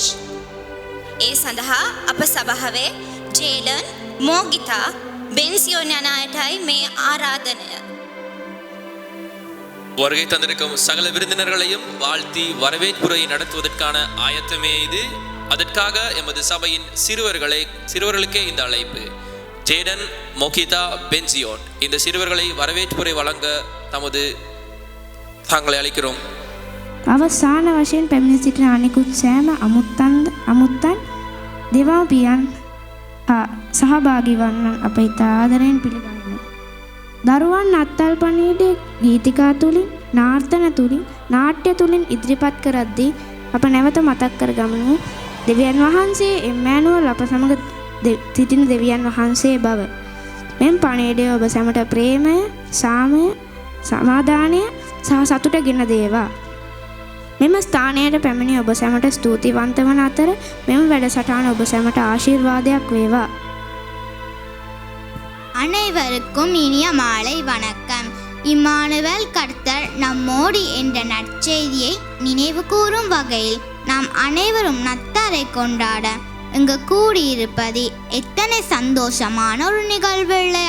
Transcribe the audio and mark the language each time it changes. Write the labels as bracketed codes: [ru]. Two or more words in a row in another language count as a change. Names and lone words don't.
[si] ඒ සඳහා අප සභාවේ ජේඩන්, මෝගිතා, බෙන්සියෝන් යන අයටයි මේ ආරාධනය. [ta] வருகை தந்திருக்கும் சகல விருந்தினர்களையும் வாழ்த்தி வரவேற்புரை நடத்துவதற்கான ஆயத்தமே இது. அதற்காக எமது சபையின் சிறுவர்களுக்கே இந்த அழைப்பு. ஜேடன், மோகிதா, பென்சியோன் இந்த சிறுவர்களை வரவேற்புரை வழங்க தாங்களை அழைக்கிறோம். [si] අවසාන වශයෙන් පැමිණ සිටින අනෙකුත් සෑම අමුත්තන් දෙමාපියන් සහභාගී වන්නන් අප ඉතා ආදරයෙන් පිළිගන්නවා. දරුවන් අත්අල්පනීයයේ ගීතිකා තුලින්, නාර්තන තුලින්, නාට්‍ය තුලින් ඉදිරිපත් කරද්දී අප නැවත මතක් කරගමු දෙවියන් වහන්සේ එම්මැනුවල් අප සමග සිටින දෙවියන් වහන්සේ බව. මෙම් පණිවිඩය ඔබ සැමට ප්‍රේමය, සාමය, සමාදානය සහ සතුට ගෙන දේවා. මෙම ස්ථානයට පැමිණි ඔබ සැමට ස්තුතිවන්ත වන අතර මෙම වැඩසටහන ඔබ සැමට ආශිර්වාදයක් වේවා. [ta] அனைவருக்கும் இனிய மாலை வணக்கம். இம்மானுவேல் கர்த்தர் நம்மோடு என்ற நற்செய்தியை நினைவு கூறும் வகையில் நாம் அனைவரும் நத்தாரை கொண்டாட இங்கு கூடியிருப்பது எத்தனை சந்தோஷமான ஒரு நிகழ்வு இல்லையா?